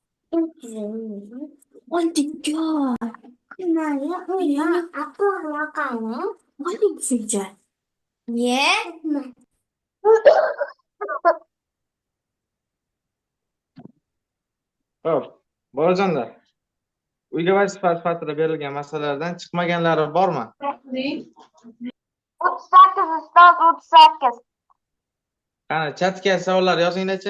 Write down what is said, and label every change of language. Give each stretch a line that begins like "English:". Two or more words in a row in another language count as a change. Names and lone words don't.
Portuguese: Olha, Maria, a porra, olha que filha.
English: Yeah?
Uzbek: Xo'p, bolajonlar, uyga vazifa sifatida berilgan masalalardan chiqmaganlari bormi? 38 ustoz 38. Qani, chatga savollar yozinglar-chi.